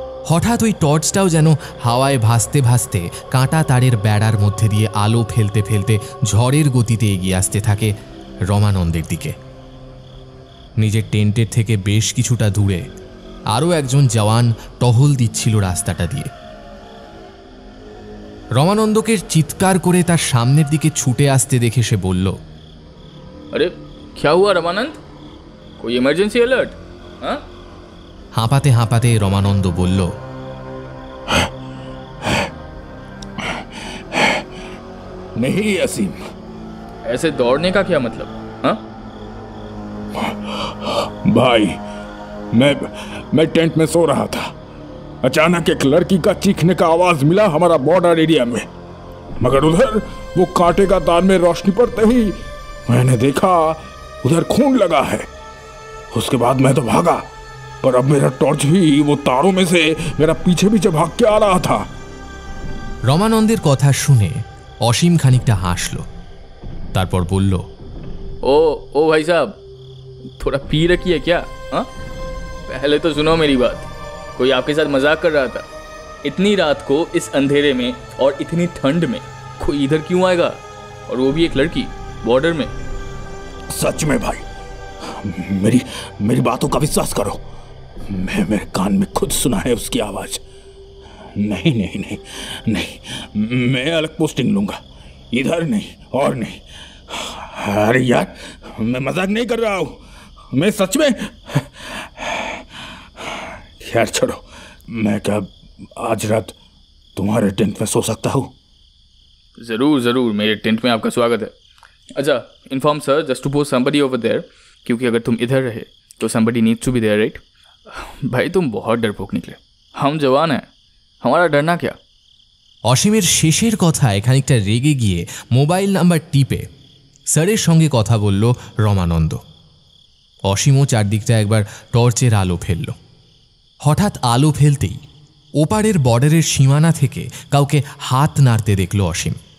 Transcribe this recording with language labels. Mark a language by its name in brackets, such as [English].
[Bangla] হঠাৎ ওই টর্চটাও যেন হাওয়ায় ভাসতে ভাসতে কাঁটা তারের বেড়ার মধ্যে দিয়ে আলো ফেলতে ফেলতে ঝড়ের গতিতে এগিয়ে আসতে থাকে রমানন্দের দিকে। নিজের টেন্টের থেকে বেশ কিছুটা দূরে আরও একজন জওয়ান টহল দিচ্ছিল রাস্তাটা দিয়ে। রমানন্দকে চিৎকার করে তার সামনের দিকে ছুটে আসতে দেখে সে বলল, [Hindi] अरे क्या हुआ रमानंद, कोई इमरजेंसी अलर्ट? हाँ? [Bangla] হাঁপাতে হাঁপাতে রমানন্দ বলল, [Hindi] नहीं असीम, ऐसे दौड़ने का क्या मतलब? हाँ? भाई मैं टेंट में सो रहा था। अचानक एक लड़की का चीखने का आवाज मिला हमारा बॉर्डर एरिया में, मगर उधर वो कांटे का तार में रोशनी पड़ते ही मैंने देखा उधर खून लगा है। उसके बाद मैं तो भागा, पर अब मेरा टॉर्च भी वो तारों में से मेरा पीछे पीछे भाग के आ रहा था। [Bangla] রমানন্দের কথা শুনে অসীম খানিকটা হাসল, তারপর বলল, [Hindi] ओ भाई साहब, थोड़ा पी रखी है क्या? हाँ? पहले तो सुनो मेरी बात, कोई आपके साथ मजाक कर रहा था। इतनी रात को इस अंधेरे में और इतनी ठंड में कोई इधर क्यों आएगा, और वो भी एक लड़की बॉर्डर में? सच में भाई, मेरी बातों का विश्वास करो, मेरे कान में खुद सुना है उसकी आवाज। नहीं नहीं नहीं नहीं, मैं अलग पोस्टिंग लूंगा, इधर नहीं और नहीं। अरे यार, मैं मजाक नहीं कर रहा हूं, मैं सच में। यार छोड़ो, मैं क्या आज रात तुम्हारे टेंट में सो सकता हूँ? ज़रूर ज़रूर, मेरे टेंट में आपका स्वागत है। अच्छा, [English] inform sir just to post somebody over there, [Hindi] क्योंकि अगर तुम इधर रहे तो [English] somebody needs to be there, [Hindi] right? भाई तुम बहुत डरपोक निकले, हम जवान हैं, हमारा डरना क्या? [Bangla] অসীমের শেষের কথায় খানিকটা রেগে গিয়ে মোবাইল নাম্বার টিপে স্যারের সঙ্গে কথা বলল রমানন্দ। অসীমও চারদিকটা একবার টর্চের আলো ফেলল। হঠাৎ আলো ফেলতেই ওপারের বর্ডারের সীমানা থেকে কাউকে হাত নাড়তে দেখল অসীম।